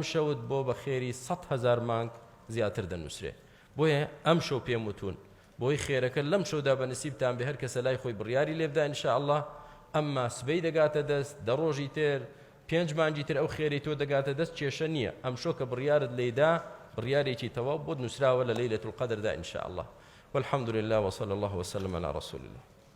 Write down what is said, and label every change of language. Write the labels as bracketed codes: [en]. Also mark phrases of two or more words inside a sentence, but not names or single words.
[ckb] شەوت بۆ بە خێری 100,000 مانگ زیاتر دەنووسرێ بۆیە ئەم شەو پێم وتون بۆی خێرەکە لەم شەودا بە نسیبتان بێ هەر کەسە لای خۆی بڕیاری لێبدا ئینشاءالله ئەمما سبەی دەگاتە دەست دەڕۆژی تر 5 مانگی تر ئەو خێری تۆ دەگاتە دەست کێشە نییە ئەم شۆ کە بڕیارت لێدا بڕیارێکی تەواو بۆ نووسراوە لە لەیلەت القەدردا ئینشاءالله [ar] والحمد لله وصلى الله وسلم على رسول الله